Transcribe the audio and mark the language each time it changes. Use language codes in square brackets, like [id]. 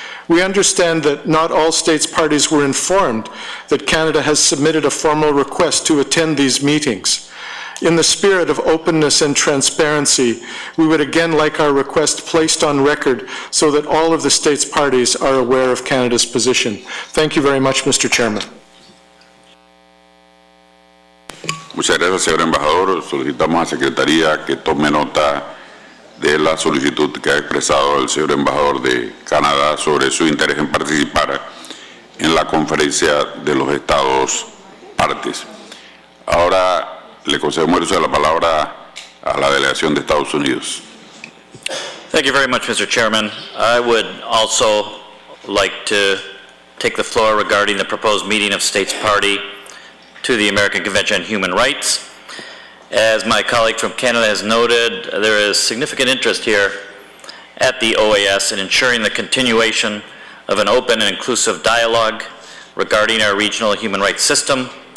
[en] We understand that not all states parties were informed that Canada has submitted a formal request to attend these meetings. In the spirit of openness and transparency, we would again like our request placed on record so that all of the states parties are aware of Canada's position. Thank you very much, Mr. Chairman. [es] Muchas gracias, señor embajador. Solicitamos a Secretaría que tome nota de la solicitud que ha expresado el señor embajador de Canadá sobre su interés en participar en la conferencia de los Estados partes. Ahora le concedemos el uso de la palabra a la delegación de Estados Unidos. [en] Thank you very much, Mr. Chairman. I would also like to take the floor regarding the proposed meeting of States Party to the American Convention on Human Rights. As my colleague from Canada has noted, there is significant interest here at the OAS in ensuring the continuation of an open and inclusive dialogue regarding our regional human rights system.